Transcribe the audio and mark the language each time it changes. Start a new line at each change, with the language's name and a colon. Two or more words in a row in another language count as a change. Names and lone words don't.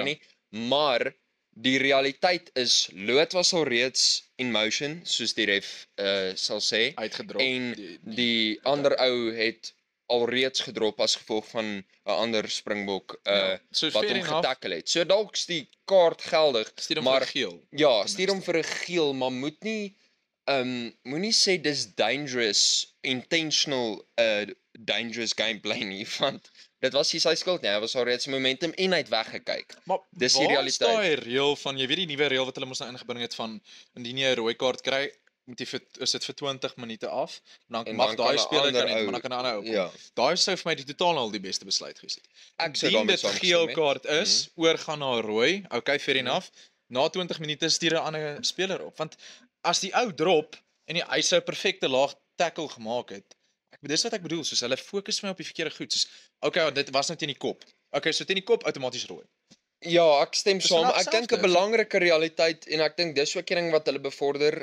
Afrikaans: nie, maar die realiteit is Lood was al reeds
English: in motion
Afrikaans: soos die ref sal sê Uitgedrop. en die ander ou het alreeds gedrop as gevolg van 'n ander Springbok So wat fair hom enough. getackle het. So dalk is die kaart geldig, Stuur hom maar vir 'n geel. ja, stuur hom vir 'n geel, maar moet nie moenie sê dis
English: dangerous, intentional dangerous gameplay
Afrikaans: nie, want dit was nie sy skuld nie. Hy was alreeds momentum en hy het weggekyk. Maar Dis die waar is realiteit. daai reël van, jy weet die nuwe reël wat hulle mos nou ingebring het van indien jy 'n rooi kaart kry, moet jy is dit vir 20 minute af, dan En mag dan daai kan 'n speler ander kan nie, ou- maar dan kan 'n ander ou kom. Ja. Daai sou vir my die totaal al die beste besluit gewees het. Ek sou Indien daarmee dit saamgestem geel het. kaart is, oorgaan na rooi,
English: okay, fair enough.
Afrikaans: Na 20 minute stuur 'n ander speler op, want as die ou drop en hy sou 'n perfekte laag tackle gemaak het. Dis wat ek bedoel, soos hulle fokus my op die verkeerde goed, soos okay, dit was nou teen die kop. Okay, so teen die kop outomaties rooi. Ja, ek stem Dis saam. vanaf Ek dink 'n selfde. belangrike realiteit en ek dink dis ook 'n ding wat hulle bevorder.